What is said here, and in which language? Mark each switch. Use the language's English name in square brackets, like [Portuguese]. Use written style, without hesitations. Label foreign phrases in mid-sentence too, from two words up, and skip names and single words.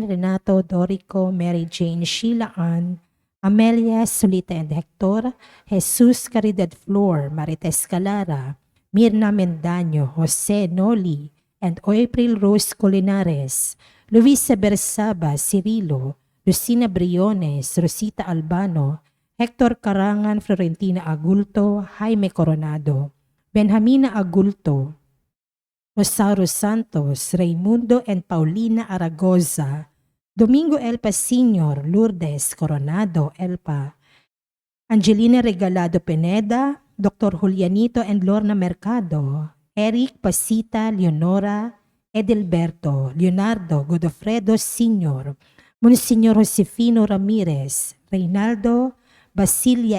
[English] Renato Dorico, Mary Jane Sheila Ann, Amelia Solita and Hector, Jesus Caridad Flor, Marites Calara, Mirna Mendaño, Jose Noli, and April Rose Colinares, Luisa Bersaba, Cirilo, Lucina Briones, Rosita Albano, Hector Carangan, Florentina Agulto, Jaime Coronado, Benjamina Agulto, Rosario Santos, Raimundo and Paulina Aragoza, Domingo Elpa Sr., Lourdes Coronado Elpa, Angelina Regalado Pineda, Dr. Julianito and Lorna Mercado, Eric Pasita Leonora, Edelberto, Leonardo Godofredo Sr., Monsignor Josefino Ramirez, Reynaldo Basilia